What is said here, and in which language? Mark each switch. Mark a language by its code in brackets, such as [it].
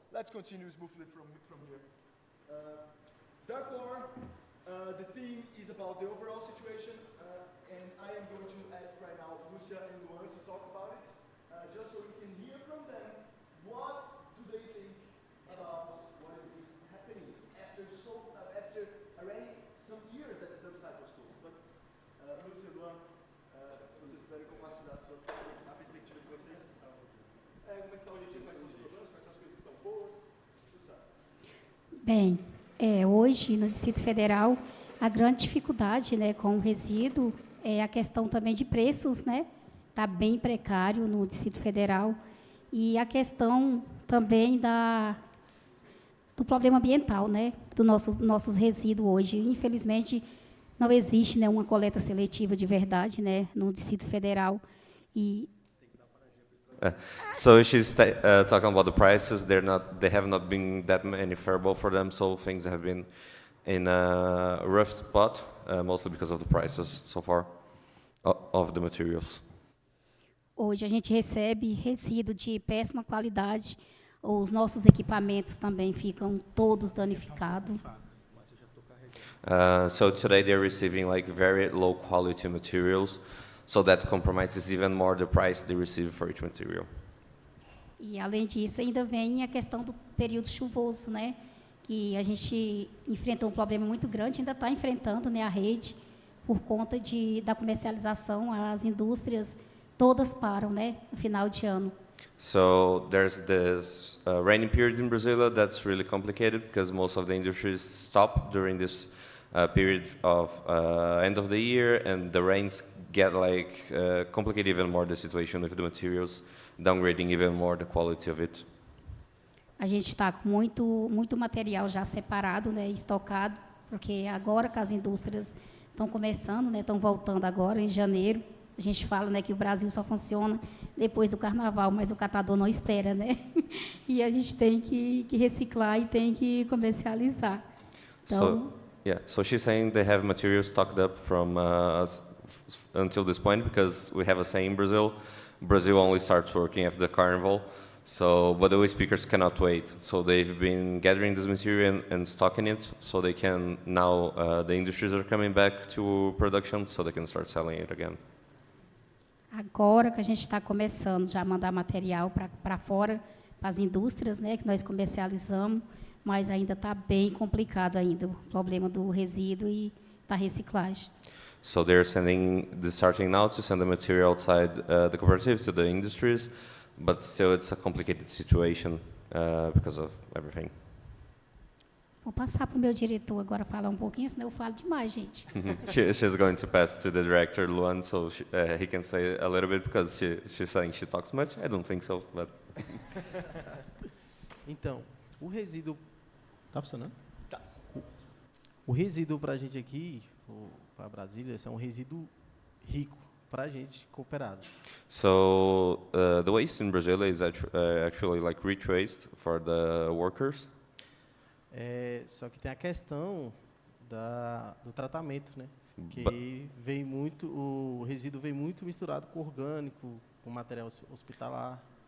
[en] Let's continue smoothly from here. Therefore, the theme is about the overall situation, and I am going to ask right now Lucia and Luan to talk about it, just so we can hear from them what do they think about what is happening after already some years that the website was closed. [pt] But Lucia, Luan, se vocês puderem compartilhar a perspectiva de vocês. Como é que está hoje em dia? Quais são os problemas? Quais são as coisas que estão boas? Tudo certo. Bem, hoje no Distrito Federal a grande dificuldade, né, com o resíduo é a questão também de preços, né? Está bem precário no Distrito Federal e a questão também do problema ambiental, né? Dos nossos resíduos hoje. Infelizmente não existe, né, uma coleta seletiva de verdade, né, no Distrito Federal e [en] So she's talking about the prices. They have not been that many favorable for them. So things have been in a rough spot, mostly because of the prices so far of the materials. [pt] Hoje a gente recebe resíduo de péssima qualidade. Os nossos equipamentos também ficam todos danificados. [en] So today they're receiving like very low quality materials. So that compromises even more the price they receive for each material. [pt] E além disso, ainda vem a questão do período chuvoso, né? Que a gente enfrentou um problema muito grande, ainda está enfrentando, né, a rede, por conta da comercialização, as indústrias todas param, né, no final de ano. [en] So there's this rainy period in Brazil that's really complicated because most of the industries stop during this period of end of the year, and the rains get complicate even more the situation with the materials, downgrading even more the quality of it. [pt] A gente está com muito material já separado, né, estocado, porque agora que as indústrias estão começando, né, estão voltando agora em janeiro. A gente fala, né, que o Brasil só funciona depois do Carnaval, mas o catador não espera, né? E a gente tem que reciclar e tem que comercializar. Então, [en] so she's saying they have materials stocked up from until this point because we have a saying in Brazil only starts working after the carnival. So, but the speakers cannot wait. So they've been gathering this material and stocking it, so they can now the industries are coming back to production, so they can start selling it again. [pt] agora que a gente está começando já a mandar material para fora, para as indústrias, né, que nós comercializamos, mas ainda está bem complicado ainda o problema do resíduo e da reciclagem. [en] So they're starting now to send the material outside the cooperative to the industries, but still it's a complicated situation because of everything. [pt] Vou passar para o meu diretor agora falar um pouquinho, senão eu falo demais, gente. [en] She's going to pass to the director, Luan, so he can say a little bit because she's saying she talks much. I don't think so, but... [pt] Então, o resíduo... Tá funcionando? Tá. O resíduo para a gente aqui, para Brasília, é um resíduo rico para a gente cooperado. [en] So the waste in Brazil is actually like rich waste for the workers. [pt] Só que tem a questão do tratamento, né? Que vem muito, o resíduo vem muito misturado com orgânico, com material hospitalar.